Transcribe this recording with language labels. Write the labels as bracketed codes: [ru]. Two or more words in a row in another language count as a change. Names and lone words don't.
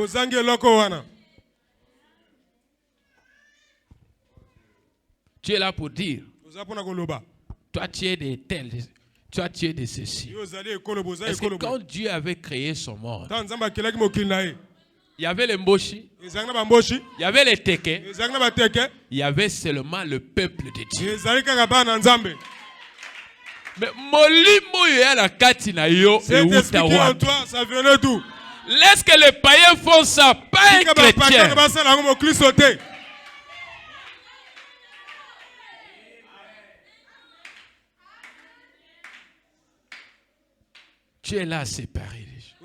[fr] Tu es là pour dire, toi tu es des tels, toi tu es de ceci. Est-ce que quand Dieu avait créé son monde, il y avait les Mboshi, il y avait les Teke, il y avait seulement le peuple de Dieu. [ln] Mais molimo ya la kati na yo [fr] cet esprit en toi, ça venait d'où? Laisse que les païens font ça, pas un chrétien. Tu es là à séparer les gens.